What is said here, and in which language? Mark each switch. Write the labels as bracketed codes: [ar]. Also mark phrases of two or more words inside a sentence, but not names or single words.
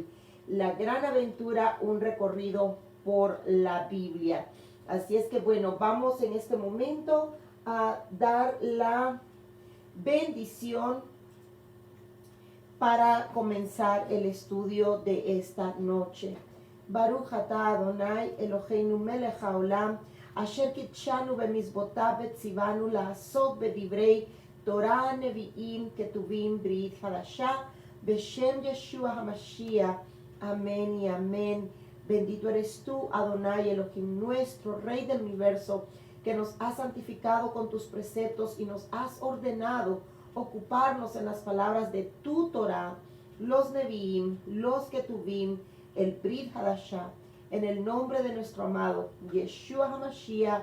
[es] La gran aventura, un recorrido por la Biblia. Así es que bueno, vamos en este momento a dar la bendición para comenzar el estudio de esta noche. [he] ברוך אתה אדוני אלוהינו מלך העולם אשר קדשנו במצוותיו וצוונו לעסוק בדברי תורה נביאים כתובים ברית חדשה בשם ישוע המשיח. [es] Amén y amén. Bendito eres tú, Adonai Elohim nuestro, Rey del universo, que nos has santificado con tus preceptos y nos has ordenado ocuparnos en las palabras de tu Torah, los Nevi'im, los Ketuvim, el [he] ברית חדשה, [es] en el nombre de nuestro amado Yeshua HaMashiach.